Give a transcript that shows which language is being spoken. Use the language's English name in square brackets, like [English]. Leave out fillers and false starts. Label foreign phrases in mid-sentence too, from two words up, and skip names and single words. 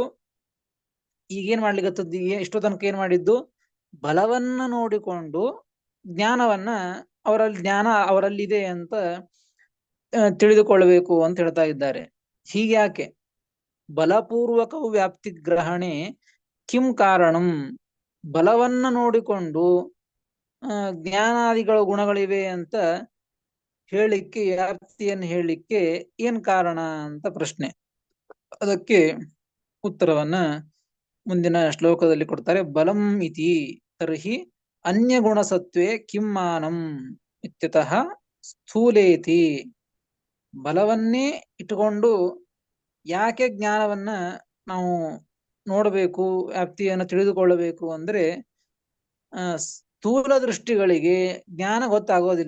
[Kannada] ಈಗೇನ್ ಮಾಡ್ಲಿಕ್ಕತ್ತದ್ದು? ಇಷ್ಟೋ ತನಕ ಏನ್ ಮಾಡಿದ್ದು? ಬಲವನ್ನ ನೋಡಿಕೊಂಡು ಜ್ಞಾನ ಅವರಲ್ಲಿದೆ ಅಂತ ತಿಳಿದುಕೊಳ್ಳಬೇಕು ಅಂತ ಹೇಳ್ತಾ ಇದ್ದಾರೆ. ಹೀಗ್ಯಾಕೆ? [Sanskrit] ಬಲಪೂರ್ವಕ ವ್ಯಾಪ್ತಿ ಗ್ರಹಣೆ ಕಿಂ ಕಾರಣಂ, [Kannada] ಬಲವನ್ನ ನೋಡಿಕೊಂಡು ಜ್ಞಾನಾದಿಗಳ ಗುಣಗಳಿವೆ ಅಂತ ಹೇಳಿಕ್ಕೆ, ವ್ಯಾಪ್ತಿಯನ್ನು ಹೇಳಲಿಕ್ಕೆ ಏನ್ ಕಾರಣ ಅಂತ ಪ್ರಶ್ನೆ. ಅದಕ್ಕೆ ಉತ್ತರವನ್ನ ಮುಂದಿನ ಶ್ಲೋಕದಲ್ಲಿ ಕೊಡ್ತಾರೆ. [Sanskrit] ಬಲಂ ಇತಿ ತರ್ಹಿ ಅನ್ಯ ಗುಣಸತ್ವೇ ಕಿಮ್ಮಾನಂ ಇತ್ಯತಃ ಸ್ಥೂಲೇತಿ. [Kannada] ಬಲವನ್ನೇ ಇಟ್ಟುಕೊಂಡು ಯಾಕೆ ಜ್ಞಾನವನ್ನ ನಾವು ನೋಡಬೇಕು, ವ್ಯಾಪ್ತಿಯನ್ನು ತಿಳಿದುಕೊಳ್ಳಬೇಕು ಅಂದ್ರೆ ಸ್ಥೂಲ ದೃಷ್ಟಿಗಳಿಗೆ ಜ್ಞಾನ ಗೊತ್ತಾಗೋದಿಲ್ಲ.